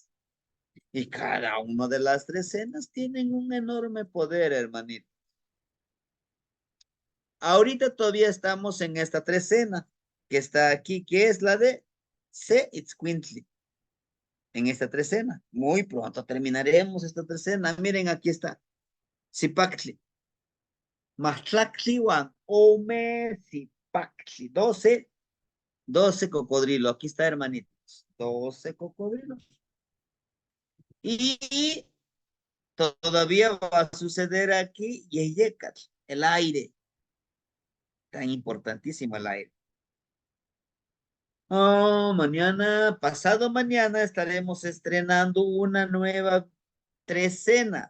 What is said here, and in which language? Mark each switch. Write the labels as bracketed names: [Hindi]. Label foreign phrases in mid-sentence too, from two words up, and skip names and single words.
[Spanish] Y cada una de las trecenas tienen un enorme poder, hermanito. Ahorita todavía estamos en esta trecena que está aquí, que es la de Se'itzcuintli. En esta trecena. Muy pronto terminaremos esta trecena. Miren, aquí está. [Nahuatl languages] Zipactli. Maxtlactliwan. [Spanish] Ome Zipactli. 12 cocodrilos. Aquí está, hermanitos. 12 cocodrilos. Y todavía va a suceder aquí Yeyecatl, el aire. Tan importantísimo el aire. Oh, mañana, pasado mañana, estaremos estrenando una nueva trecena.